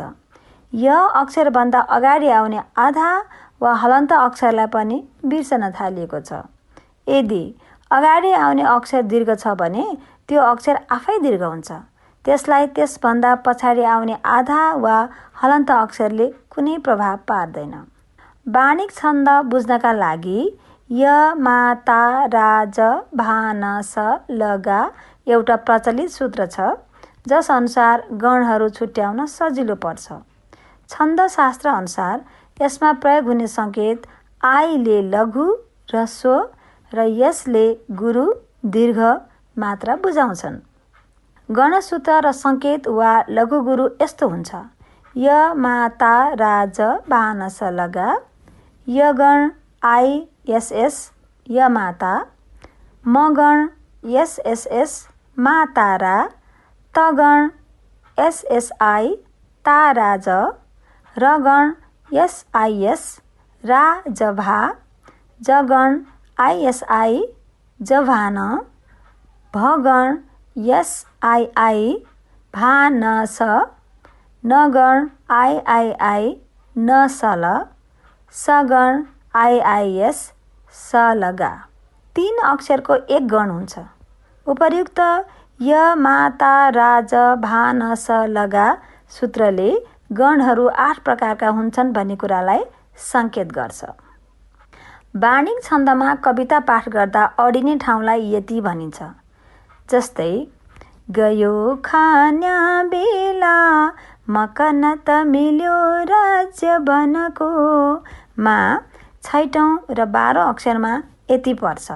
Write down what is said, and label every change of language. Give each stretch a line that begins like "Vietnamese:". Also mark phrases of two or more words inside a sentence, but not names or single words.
Nepali: य अक्षरभन्दा अगाडि आउने आधा वा हलन्त अक्षरलाई पनि बिर्सन थालिएको छ। यदि अगाडि आउने अक्षर दीर्घ छ भने त्यो अक्षर आफै दीर्घ हुन्छ। त्यसलाई त्यसभन्दा पछाडि आउने आधा वा हलन्त अक्षरले कुनै प्रभाव पार्दैन। बाणिक छन्द बुझ्नका लागि य, मा, ता, रा, ज, भा, न, स, ल, गा एउटा प्रचलित सूत्र छ जस अनुसार गणहरू छुट्याउन सजिलो पर्छ। छन्दशास्त्र अनुसार यसमा प्रयोग हुने सङ्केत आईले लघु, ह्रस्व र यसले गुरु, दीर्घ मात्रा बुझाउँछन्। गणसूत्र र सङ्केत वा लघु गुरु यस्तो हुन्छ: य, मा, ता, रा, ज, भा, न, स, ल, गा। य गण आई एस एस य माता, म गण एस एस एस मा तारा, त गण एस एस आई ता रा ज, र गण एस आई एस रा ज भा, ज गण आई एस आई ज भा न, भ गण एस आई आई भा न स, न गण आई आई आई न स ल, स गण आई आई एस स ल गा। 3 अक्षरको एक गण हुन्छ। उपर्युक्त य, मा, ता, रा, ज, भा, न, स, ल, गा सूत्रले गणहरू 8 प्रकारका हुन्छन् भन्ने कुरालाई सङ्केत गर्छ। बाणिक छन्दमा कविता पाठ गर्दा अडिने ठाउँलाई यति भनिन्छ। जस्तै गयो खान्या बेला मकन त मिल्यो राज्य बनको मा 6औं र 12 अक्षरमा यति पर्छ।